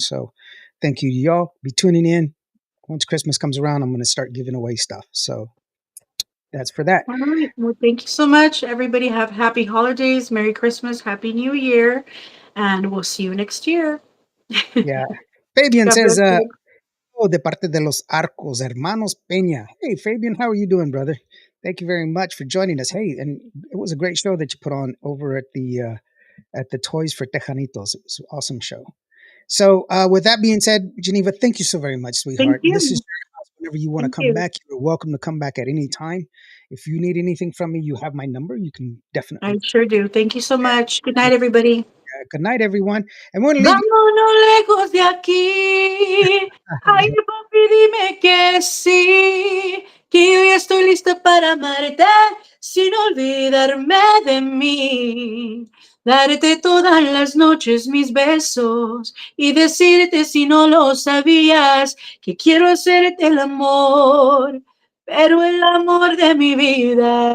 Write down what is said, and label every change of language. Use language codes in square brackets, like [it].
[en] So thank you, y'all. Be tuning in. Once Christmas comes around, I'm going to start giving away stuff. So that's for that. All right. Well, thank you so much. Everybody have happy holidays, Merry Christmas, Happy New Year, and we'll see you next year. Yeah. Fabian God says, bless you. [es] oh, de parte de los Arcos, Hermanos Peña. [en] Hey, Fabian, how are you doing, brother? Thank you very much for joining us. Hey, and it was a great show that you put on over at the Toys for Tejanitos. It was an awesome show. So, with that being said, Genyva, thank you so very much, Thank sweetheart. This is you. your house. Whenever you want to Thank come you. back, you're welcome to come back at any time. If you need anything from me, you have my number. You can I definitely. sure do. Thank you so much. Good night, everybody. Good night, everyone. And we're going to leave you. [es] Vámonos lejos de aquí. Ay, papi, dime que sí, que yo ya estoy lista para amarte sin olvidarme de mí. Darte todas las noches mis besos y decirte si no lo sabías que quiero hacerte el amor, pero el amor de mi vida.